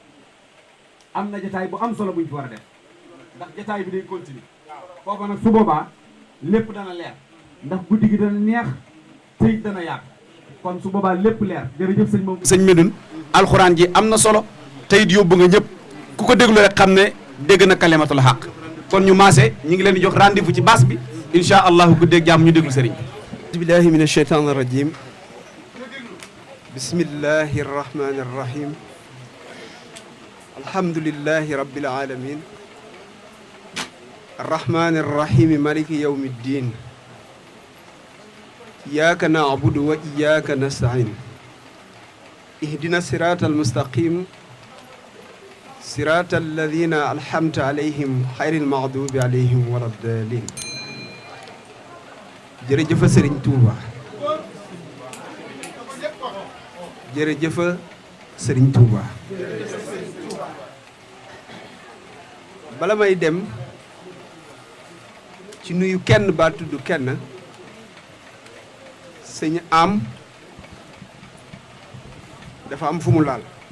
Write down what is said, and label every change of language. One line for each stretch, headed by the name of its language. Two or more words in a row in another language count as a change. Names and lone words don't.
Wolof: am na jataay bu am solo buñ fi war a def ndax jataay bi day continuer foofu nag su boobaa lépp dana leer ndax guddi gi dana neex tey dana yaatu kon su boobaa lépp leer jërëjëf sëñ moom sëñ Medoune alxuraan ji am na solo tey it yóbbu nga ñëpp ku ko déglu rek xam ne dégg na
Arabic: كلمة الحق
Wolof: kon ñu maase ñu ngi leen di jox rendez-vous ci baas bi
Arabic: إن شاء الله
Wolof: guddeeg jàmm ñu déglu sëriñ bi
Arabic: بالله من الشيطان الرجيم بسم الله الرحمن الرحيم الحمد لله رب العالمين الرحمن الرحيم مالك يوم الدين إياك نعبد وإياك نستعين اهدنا الصراط المستقيم صراط الذين أنعمت عليهم غير المغضوب عليهم ولا الضالين
Wolof: jërëjëf Serigne Touba jërëjëf Serigne Touba bala may dem ci nuyu kenn ba tudd kenn sëñ am dafa am fu mu laal